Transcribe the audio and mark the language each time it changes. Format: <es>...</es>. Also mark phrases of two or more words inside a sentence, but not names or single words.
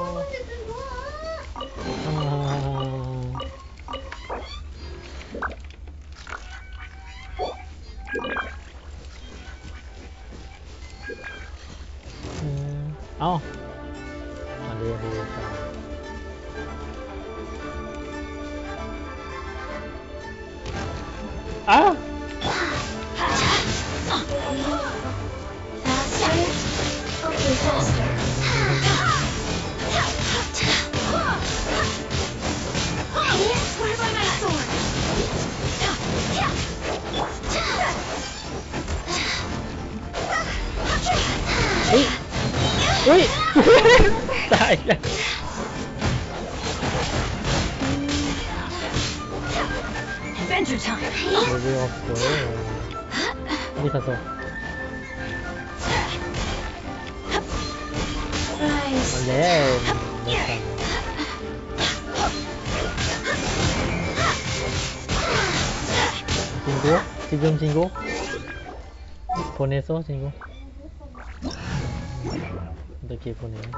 <th>เอ้ามาดูกันอ้าว</th> <en>Faster? Okay, faster. Where by my sword?</en> <th>เฮ้ยเฮ้ย ตายแล้ว</th> <en>Adventure time.</en> <th>เร็วๆโอ้ยนี่ขอโทษ Rise. มาแล้วไม่ทัน</th> <ko>친구? 지금 친구? 보냈어 친구? 어떻게 보내?</ko>